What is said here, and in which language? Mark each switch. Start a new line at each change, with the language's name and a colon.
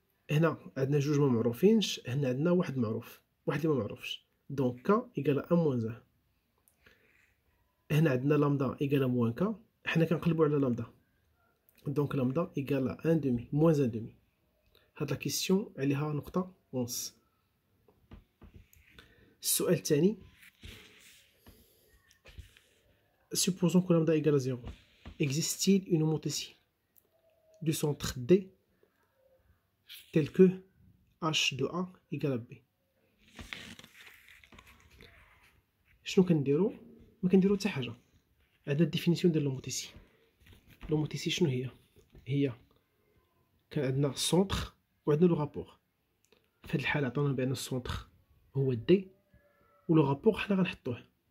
Arabic: هنا عندنا جوج ما معروفينش، هنا عندنا واحد معروف، واحد اللي ما معروفش. دونك كا ايكالا 1 موان زان. هنا عندنا لامدا ايكالا موان كا، حنا كنقلبو على لامدا، دونك لامدا ايكالا 1 دومي موان 1 دومي. هاد لا كيسيون عليها نقطة ونص. السؤال الثاني
French: supposons que lambda égale à 0. Existe-t-il une homothétie du centre D tel que H de A égale à B.
Arabic: شنو كنديرو؟ ما كنديرو حتى حاجه. عندنا الديفينيسيون ديال لوموتيسي. لوموتيسي شنو هي كان عندنا السونتر وعندنا لو رابور. في هاد الحاله عطاونا بان السونتر هو دي ولو رابور حنا غنحطوه.